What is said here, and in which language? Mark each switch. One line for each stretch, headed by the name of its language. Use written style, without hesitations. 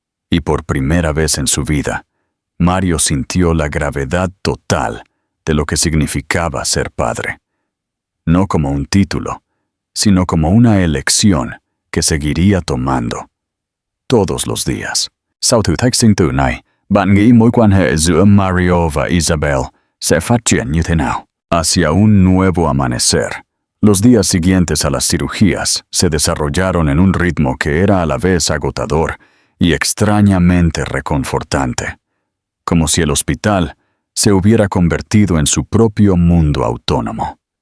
Spanish: Y por primera vez en su vida, Mario sintió la gravedad total de lo que significaba ser padre. No como un título, sino como una elección que seguiría tomando todos los días.
Vietnamese: Sau thử thách sinh tử này, bạn nghĩ mối quan hệ giữa Mario và Isabel sẽ phát triển như thế nào?
Spanish: Hacia un nuevo amanecer. Los días siguientes a las cirugías se desarrollaron en un ritmo que era a la vez agotador y extrañamente reconfortante, como si el hospital se hubiera convertido en su propio mundo autónomo.